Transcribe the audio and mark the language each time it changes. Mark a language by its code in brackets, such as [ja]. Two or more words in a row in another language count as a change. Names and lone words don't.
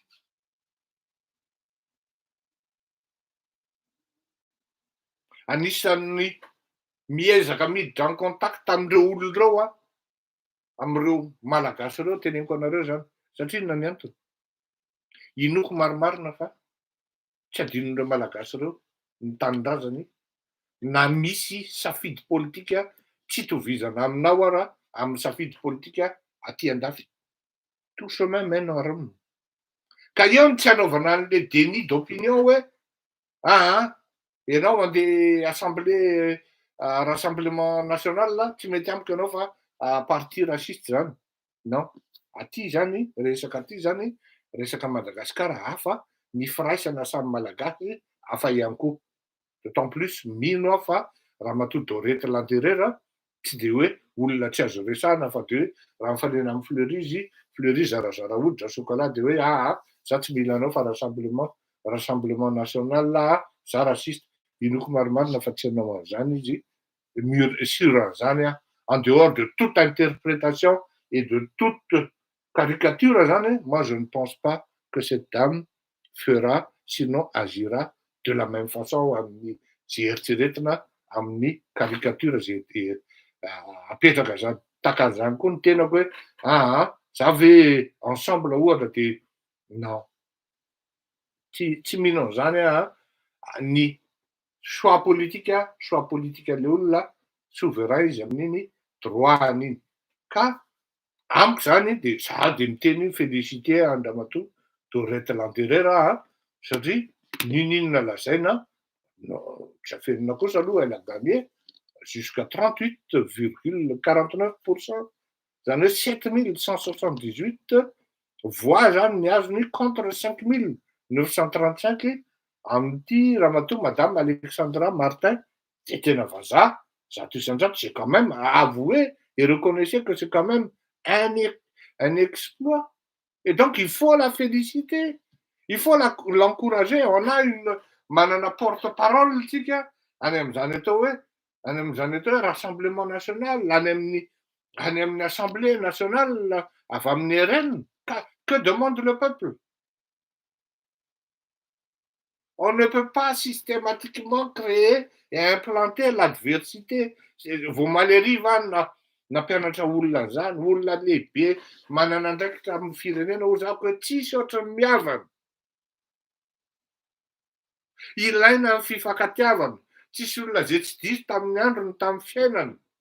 [mg] Anisan'ny miezaka miditra [fr] en contact [mg] amin'ireo olona ireo amin'ireo malagasy ireo teneniko anareo zany, satria inona ny antony? Inoko marimarina fa tsy adinon'ireo malagasy ireo ny tanindrazany na misy safidy politika tsy itovizana aminao raha amin'ny safidy politika aty andafy. [fr] Tout chemin mène à Rome. [mg] Ka eo no tsy anaovana an'le [fr] déni d'opinion [mg] hoe Ianao mandeha [fr] assemblée rassemblement national [mg] tsy mety amiko ianao fa [fr] parti raciste [mg] zany. Non, aty zany resaka aty zany resaka Madagasikara hafa, ny firaisana samy malagasy hafa ihany koa. [fr] D'autant plus [mg] mino aho fa ramatoa Dorety Lanterera tsy de hoe olona tsy azo resahana fa de hoe raha mifanena amin'ny Fleury izy, Fleury zarazara hoditra sokola de hoe za tsy mila anao fa [fr] rassemblement national [mg] za rasiste. Inoko marimarina fa tsy hanao an'izany izy, [fr] sur an'izany en dehors de toute interprétation et de toute caricature zany, moi je ne pense pas que cette dame fera sinon agira de la même façon [mg] amin'ny zay eritreretina amin'ny caricature zay apetraka zany. Takan'izany koa ny tenako hoe za ve ensemble ohatra de non, tsy mino an'izany ny choix politikan'ilay olona souverain izy amin'iny droit-any iny. Ka amiko zany de za de miteny félicité Andramatoa Dorety Lanterera satria n'inona lazaina jafenina kosa aloha [fr] elle a gagné jusqu'à 38,49%, [mg] zany hoe 7178 voix zany ny azony contre 5935 amin'ity ramatoa madame Alexandra Martin, zay tena vazaha, zato isan-jato, [fr] c'est quand même à avouer et reconnaissez que c'est quand même un exploit. Et donc il faut la féliciter, il faut l'encourager. On a manana porte-parole tsika any amin'izany atao hoe rassemblement national, any amin'ny assemblée nationale avy amin'ny RN. Que demande le peuple? On ne peut pas systématiquement créer et implanter l'adversité. [mg] Vao maly va nampianatra olona zany, olona lehibe manana andraikitra amin'ny firenena ho zako hoe tsisy ohatran'ny mihavana. Ilaina ny fifankatiavana, tsisy olona zay tsy diso tamin'ny androny, tamin'ny fiainana.